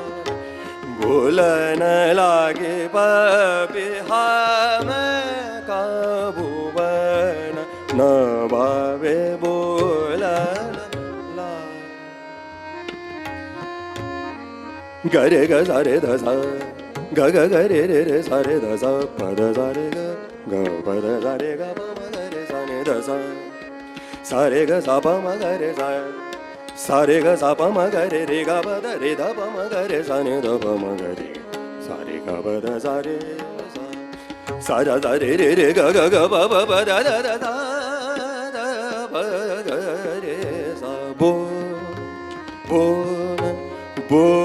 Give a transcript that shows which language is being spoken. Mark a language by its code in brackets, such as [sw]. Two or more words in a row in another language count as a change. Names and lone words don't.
[hi] बोलन लागी पपिहाम का भुवन न भावे बोलन ग रे ग सा रे ध सा ग ग ग रे रे रे सा रे ध सा प ध सा रे ग ग प ध सा रे ग प म ग रे सा ने ध सा सा रे ग सा प म ग रे सा रे ग सा प म ग रे रे ग प ध रे ध प म ग रे सा ने ध प म ग रे सा रे ग प ध सा रे सा रा सा रे रे रे ग ग ग प प प ध ध ध धा ध प ग रे सा बो बो बो